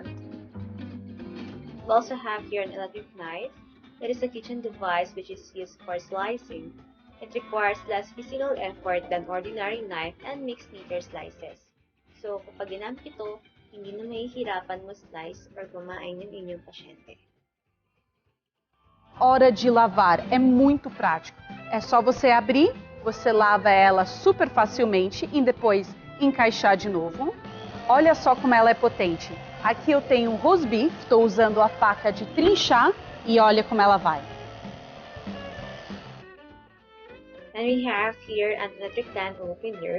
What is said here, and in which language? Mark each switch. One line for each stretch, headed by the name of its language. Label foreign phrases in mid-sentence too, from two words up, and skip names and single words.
English: We also have here an electric knife. It is a kitchen device which is used for slicing. It requires less physical effort than ordinary knife and makes neater slices. So,
Filipino: kapag ginamit ito, hindi na mahihirapan mo slice or kumain yung inyong pasyente.
Portuguese: Hora de lavar é muito prático. É só você abrir, você lava ela super facilmente e depois encaixar de novo. Olha só como ela é potente. Aqui eu tenho um
English: roast beef,
Portuguese: estou usando a faca de trinchar e olha como ela vai.
English: And we have here an electric can opener.